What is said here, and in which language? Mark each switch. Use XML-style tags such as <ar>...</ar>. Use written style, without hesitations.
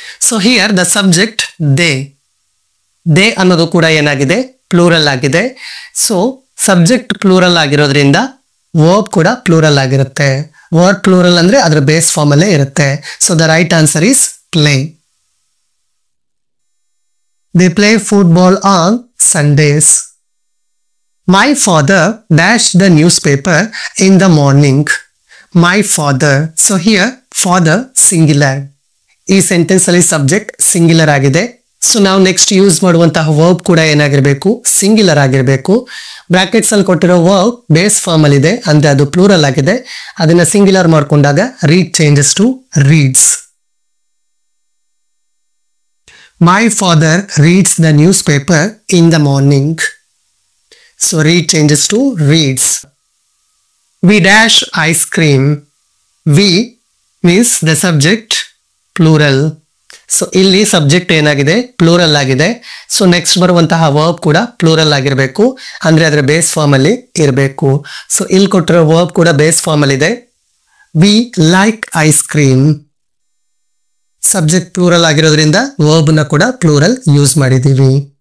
<en>so here the subject they</en> <kn>ಅನ್ನೋದು ಕೂಡ ಏನಾಗಿದೆ, ಪ್ಲೂರಲ್ ಆಗಿದೆ. ಸೊ ಸಬ್ಜೆಕ್ಟ್ ಪ್ಲೂರಲ್ ಆಗಿರೋದ್ರಿಂದ ವರ್ಬ್ ಕೂಡ ಪ್ಲೂರಲ್ ಆಗಿರುತ್ತೆ. ವರ್ಬ್ ಪ್ಲೂರಲ್ ಅಂದ್ರೆ ಅದರ ಬೇಸ್ ಫಾರ್ಮ್ ಅಲ್ಲೇ ಇರುತ್ತೆ.</kn> <en>So the right answer is play. They play football on Sundays. My father dashed the newspaper in the morning. My father. So here father singular.</en> <kn>ಈ sentence ಅಲ್ಲಿ subject singular ಆಗಿದೆ. So ನಾವು next use ಮಾಡುವಂತಹ verb ಕೂಡ ಏನಾಗಿರ್ಬೇಕು, singular ಆಗಿರ್ಬೇಕು. Brackets ಅಲ್ಲಿ ಕೊಟ್ಟಿರೋ ವರ್ಬ್ ಬೇಸ್ ಫಾರ್ಮ್ ಅಲ್ಲಿ ಇದೆ, ಅಂದ್ರೆ ಅದು ಪ್ಲೂರಲ್ ಆಗಿದೆ. ಅದನ್ನ ಸಿಂಗ್ಯುಲರ್ ಮಾಡ್ಕೊಂಡಾಗ</kn> <en>Read changes to reads. My father reads the newspaper in the morning. So read changes to reads. We dash ice cream. We means the subject plural.</en> <kn>So ಇಲ್ಲಿ subject ಏನಾಗಿದೆ, plural ಆಗಿದೆ. So next ಬರುವಂತಹ verb ಕೂಡ plural ಆಗಿರಬೇಕು, ಅಂದ್ರೆ ಅದರ base form ಅಲ್ಲಿ ಇರಬೇಕು. ಸೊ ಇಲ್ಲಿ ಕೊಟ್ಟಿರೋ ವರ್ಬ್ ಕೂಡ ಬೇಸ್ ಫಾರ್ಮ್ ಅಲ್ಲಿ ಇದೆ.</kn> <en>We like ice cream.</en> <kn>Subject plural ಆಗಿರೋದ್ರಿಂದ ವರ್ಬ್ ನ ಕೂಡ ಪ್ಲೂರಲ್ ಯೂಸ್ ಮಾಡಿದೀವಿ.</kn>